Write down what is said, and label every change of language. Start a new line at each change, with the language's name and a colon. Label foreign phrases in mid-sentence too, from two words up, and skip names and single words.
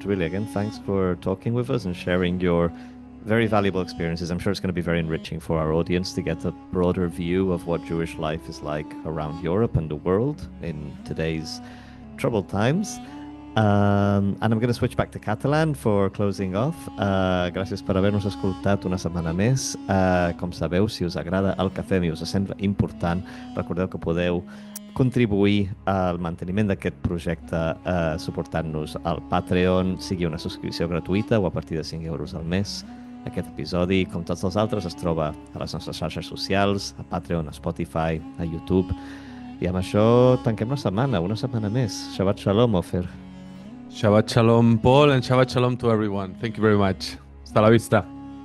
English: Really, again, thanks for talking with us and sharing your very valuable experiences. I'm sure it's going to be very enriching for our audience to get a broader view of what Jewish life is like around Europe and the world in today's troubled times. And I'm going to switch back to Catalan for closing off.
Catalan: Gràcies per haver-nos escoltat una setmana més. Com sabeu, si us agrada el que fem i us sembla important, recordeu que podeu contribuir al manteniment d'aquest projecte suportant-nos al Patreon, sigui una subscripció gratuïta o a partir de 5 euros al mes. Aquest episodi, com tots els altres, es troba a les nostres xarxes socials, a Patreon, a Spotify, a YouTube. I amb això tanquem la setmana, una setmana més.
Hebrew: שבת שלום, Ofer. שבת שלום,
English: Paul, and
Hebrew: שבת שלום
English: to everyone. Thank you very much.
Spanish: Hasta la vista.